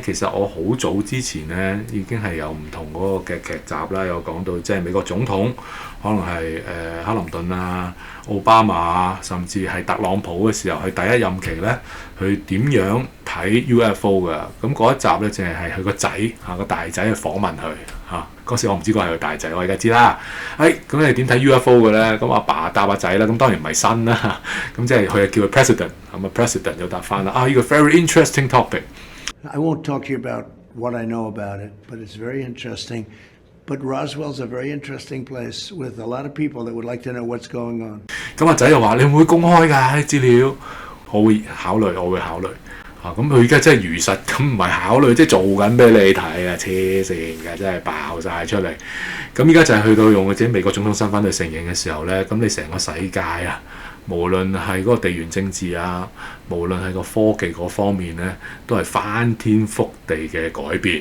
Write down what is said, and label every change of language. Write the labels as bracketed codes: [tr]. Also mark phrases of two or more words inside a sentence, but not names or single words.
[yue] 其實我好早之前咧已經係有唔同嗰個嘅劇集啦，有講到即係美國總統可能係克林頓啊、奧巴馬啊，甚至係特朗普嘅時候，佢第一任期咧，佢點樣睇 UFO 嘅？咁嗰一集咧，淨係佢個仔個大仔去訪問佢嗰時我唔知個係佢大仔，我而家知啦。咁你點睇 UFO 嘅咧？咁阿爸答阿仔啦，咁當然唔係新啦。咁即係佢係叫佢 President， 咁啊 President 就答翻啦。呢個 [en] very interesting topic。 I won't talk to you about what I know about it, but it's very interesting. But Roswell's a very interesting place with a lot of people that would like to know what's going on。 [yue] 咁阿仔又話：你會唔會公開㗎啲資料？我會考慮。咁佢而家真係如實，咁唔係考慮，即係做緊俾你睇啊！黐線嘅，真係爆晒出嚟。咁而家就係去到用自己美國總統身份去承認嘅時候咧，咁你成個世界無論係嗰個地緣政治無論係個科技嗰方面咧，都係翻天覆地嘅改變。